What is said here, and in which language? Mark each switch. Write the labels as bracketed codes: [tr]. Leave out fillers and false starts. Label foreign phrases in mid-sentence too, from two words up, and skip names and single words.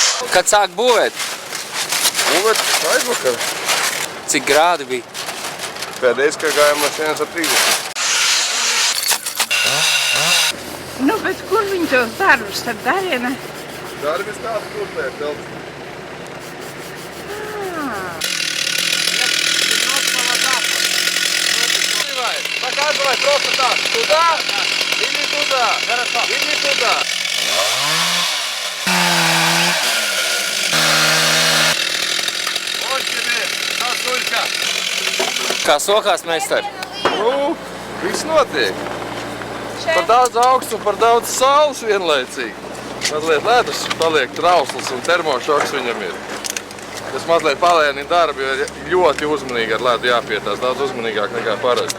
[lv] Kad sāk būvēt? Būvēt aizvakar. Cik grādi bija? Pēdējais, kā gājām mašīnas ar 30. Nu, bet kur viņi tos darbus tad darina? Darbis tāds tur te ir telts. [ru] Показывай просто так. Туда или туда. Хорошо. Или туда. Вот тебе сосулька. [lv] Kā sokās, meistar? Nu, viss notiek. Par daudz augstu un par daudz saules vienlaicīgi. Mazliet ledus paliek trausls un termošoks viņam ir. Tas mazliet palēnina darbu, jo ir ļoti uzmanīgi ar ledu jāpietās, daudz uzmanīgāk nekā parasti.